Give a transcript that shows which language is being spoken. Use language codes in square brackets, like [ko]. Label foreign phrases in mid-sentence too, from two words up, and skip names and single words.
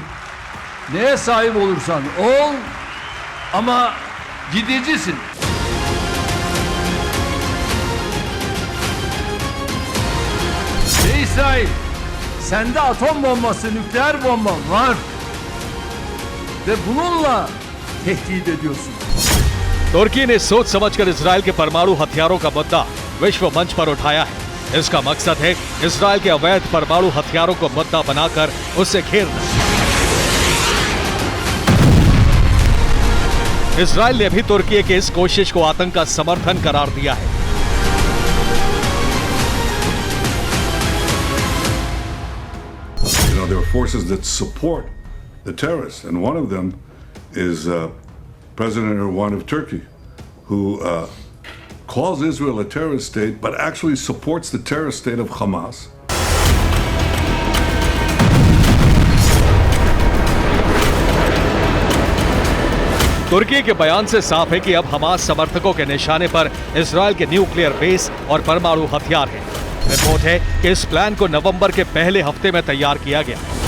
[tr] Neye sahip olursan ol ama gidicisin. İsrail, sende atom bombası, nükleer bomba var ve bununla tehdit ediyorsun. [hi] तुर्की ने सोच समझकर इजराइल के परमाणु हथियारों का मुद्दा विश्व मंच पर उठाया है। इसका मकसद है इजराइल के अवैध परमाणु हथियारों को मुद्दा बनाकर उसे घेरना। इजराइल ने भी तुर्की के इस कोशिश को आतंक का समर्थन करार दिया है। [en] There are forces that support the terrorists, and one of them is President Erdogan of Turkey, who calls Israel a terrorist state, but actually supports the terrorist state of Hamas. [hi] तुर्की के बयान से साफ है कि अब हमास समर्थकों के निशाने पर इजराइल के [en] nuclear base [hi] और परमाणु हथियार हैं। रिपोर्ट है कि इस प्लान को नवंबर के पहले हफ्ते में तैयार किया गया।